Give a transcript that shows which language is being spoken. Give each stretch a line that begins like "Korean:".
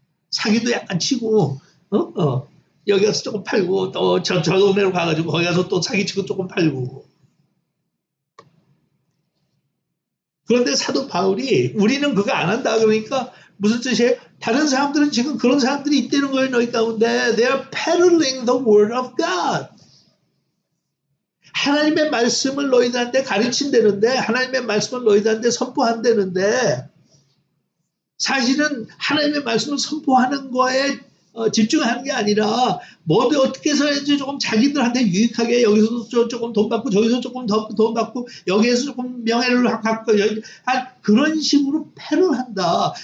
Korean: 사기도 약간 치고, 여기 가서 조금 팔고, 또 저 동네로 가가지고 거기 가서 또 사기치고 조금 팔고. 그런데 사도 바울이 우리는 그거 안 한다 그러니까 무슨 뜻이에요? 다른 사람들은 지금 그런 사람들이 있다는 거예요, 너희 가운데.
English: They are peddling the word of God.
Korean: 하나님의 말씀을 너희들한테 가르친다는데, 하나님의 말씀을 너희들한테 선포한다는데, 사실은 하나님의 말씀을 선포하는 거에 집중하는 게 아니라 뭐든 어떻게 해서든지 조금 자기들한테 유익하게 여기서도 조금 돈 받고 저기서 조금 더 돈 받고 여기에서 조금 명예를 갖고 그런 식으로 패를 한다.